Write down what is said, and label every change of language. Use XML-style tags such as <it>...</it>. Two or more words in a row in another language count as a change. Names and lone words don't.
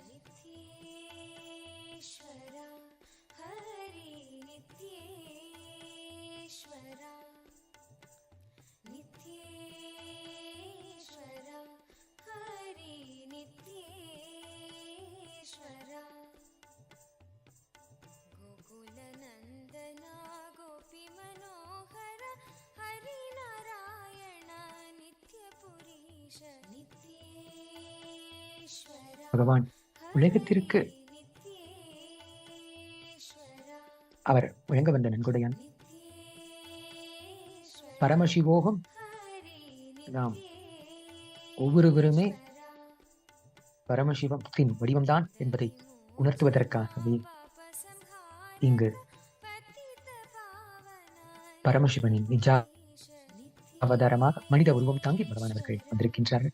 <sa>नित्येश्वरा हरि नित्येश्वरा नित्येश्वरा हरि नित्येश्वरा गोकुलनन्दना गोपी मनोहर हरि नारायण नित्यपुरीश नित्येश्वरा</sa> <ta>பகவான் உலகத்திற்கு அவர் வழங்க வந்த நன்கொடையான் பரமசிவோகம். நாம் ஒவ்வொருவருமே பரமசிவத்தின் வடிவம்தான் என்பதை உணர்த்துவதற்காகவே இங்கு பரமசிவனின் நிஜ அவதாரமாக மனித உருவம் தாங்கி பகவான் அவர்கள் வந்திருக்கின்றார்கள்.</ta>